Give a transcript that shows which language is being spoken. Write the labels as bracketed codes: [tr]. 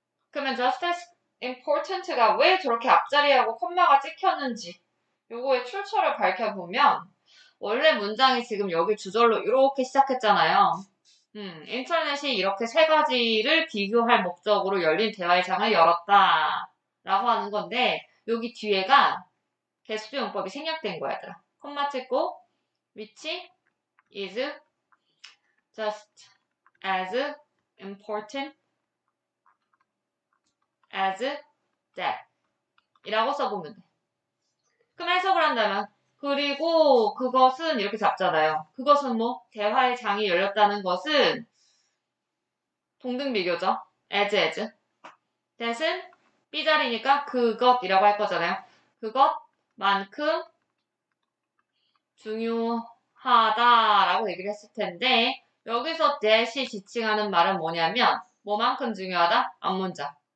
[ko] 그러면 [en] just as important [ko] 가 왜 저렇게 앞자리하고 콤마가 찍혔는지 요거의 출처를 밝혀보면 원래 문장이 지금 여기 주절로 이렇게 시작했잖아요. 인터넷이 이렇게 3가지를 비교할 목적으로 열린 대화의 장을 열었다 라고 하는 건데 여기 뒤에가 개수조 용법이 생략된 거야 얘들아. 콤마 찍고 [en] which is just as important as that [ko] 이라고 써보면 돼. 그럼 해석을 한다면 그리고 그것은 이렇게 잡잖아요. 그것은 뭐 대화의 장이 열렸다는 것은 동등비교죠. [en] as. [ko] that은 B자리니까 그것이라고 할 거잖아요. 그것만큼 중요하다라고 얘기를 했을 텐데 여기서 that이 지칭하는 말은 뭐냐면 뭐만큼 중요하다? 앞문장.